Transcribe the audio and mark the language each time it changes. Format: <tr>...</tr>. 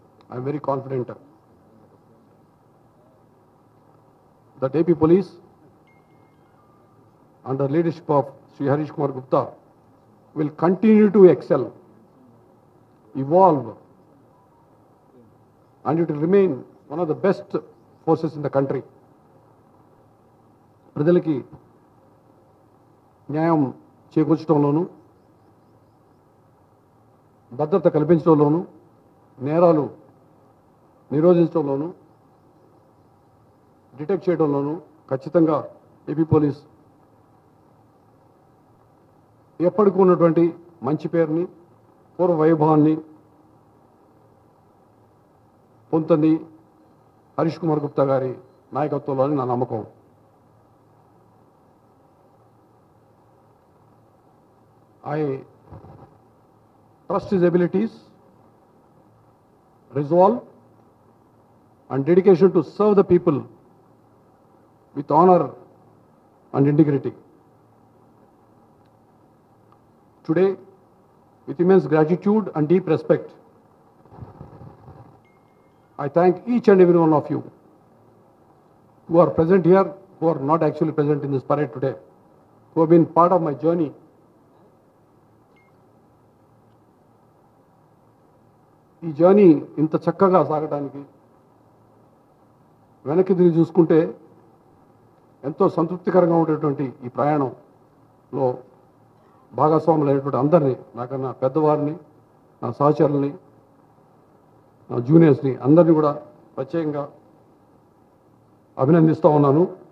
<en>I am very confident that AP Police, under leadership of Sri Harish Kumar Gupta, will continue to excel, evolve, and it will remain one of the best forces in the country.</en> <te>ప్రజలకి న్యాయం చేకూర్చడంలోనూ, భద్రత కల్పించడంలోనూ, నేరాలు నిరోధించడంలోనూ, detect చేయడంలోనూ ఖచ్చితంగా AP police ఎప్పటికీ ఉన్నటువంటి మంచి పేరుని, పూర్వ వైభవాన్ని పొందుతుంది హరీష్ కుమార్ గుప్తా గారి నాయకత్వంలో అని నా నమ్మకం.</te> <en>I trust his abilities, resolve, and dedication to serve the people with honor and integrity. Today, with immense gratitude and deep respect, I thank each and every one of you who are present here, who are not actually present in this parade today, who have been part of my journey.</en> <te>ఈ journey ఇంత చక్కగా సాగడానికి వెనక్కి తిరిగి చూసుకుంటే ఎంతో సంతృప్తికరంగా ఉండేటువంటి ఈ ప్రయాణంలో భాగస్వాములైనటువంటి అందరినీ, నాకన్నా పెద్దవారిని, నా సహచరుల్ని, నా జూనియర్స్ని అందరినీ కూడా ప్రత్యేకంగా అభినందిస్తూ ఉన్నాను.</te>